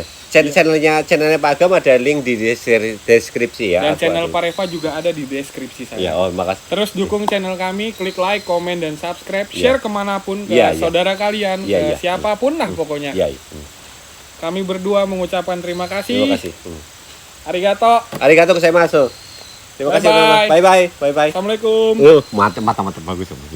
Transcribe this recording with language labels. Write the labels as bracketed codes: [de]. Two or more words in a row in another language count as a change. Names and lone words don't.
[id] Channelnya Pak Agam ada link di deskripsi ya. Dan Aku channel ada. Pak Reva juga ada di deskripsi saya. Iya, makasih. Terus dukung channel kami, klik like, komen, dan subscribe, share kemanapun ke Iya. saudara kalian, Iya. ke siapapun lah pokoknya. Iya. Kami berdua mengucapkan terima kasih. Terima kasih. Arigato. [ja] Arigato gozaimasu. [id] Terima kasih. [en] Bye-bye. Bye bye. [id] Assalamualaikum. Mata bagus.